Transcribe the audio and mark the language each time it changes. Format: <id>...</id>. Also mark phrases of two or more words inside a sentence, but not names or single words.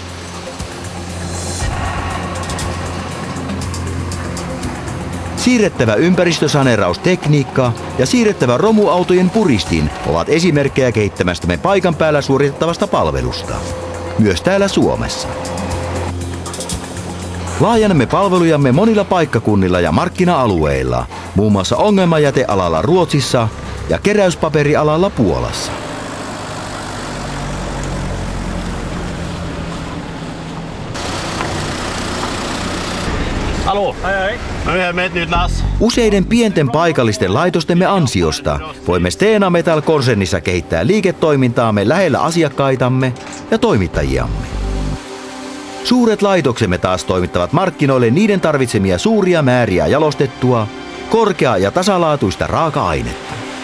<fi>Siirrettävä ympäristösaneeraustekniikka ja siirrettävä romuautojen puristin ovat esimerkkejä kehittämästämme paikan päällä suoritettavasta palvelusta, myös täällä Suomessa. Laajennamme palvelujamme monilla paikkakunnilla ja markkina-alueilla, muun muassa ongelmajätealalla Ruotsissa ja keräyspaperialalla Puolassa.</fi> <sv>Hallå! Hej, hej. Med ett nytt lass.</sv> <fi>Useiden pienten paikallisten laitostemme ansiosta voimme Stena Metal-konsernissa kehittää liiketoimintaamme lähellä asiakkaitamme ja toimittajiamme. Suuret laitoksemme taas toimittavat markkinoille niiden tarvitsemia suuria määriä jalostettua, korkea- ja tasalaatuista raaka-ainetta.</fi>